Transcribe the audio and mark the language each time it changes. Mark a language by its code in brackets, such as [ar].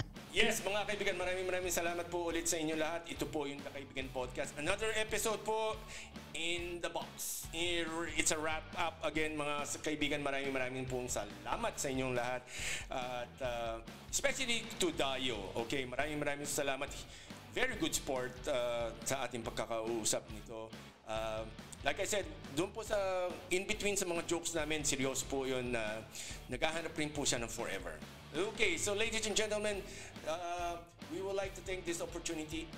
[tl] Yes, mga kaibigan, maraming salamat po ulit sa inyo lahat. Ito po yung The Kaibigan Podcast. [en] Another episode po in the box. It's a wrap up again, [tl] mga kaibigan. Maraming pong salamat sa inyong lahat. At [en] especially to [tl] Dayo. Okay, maraming salamat. Very good sport sa ating pagkakausap nito. [en] Like I said, [tl] doon po sa in-between sa mga jokes namin, seryoso po yun na naghahanap rin po siya ng forever. [en] Okay, so ladies and gentlemen, we would like to take this opportunity.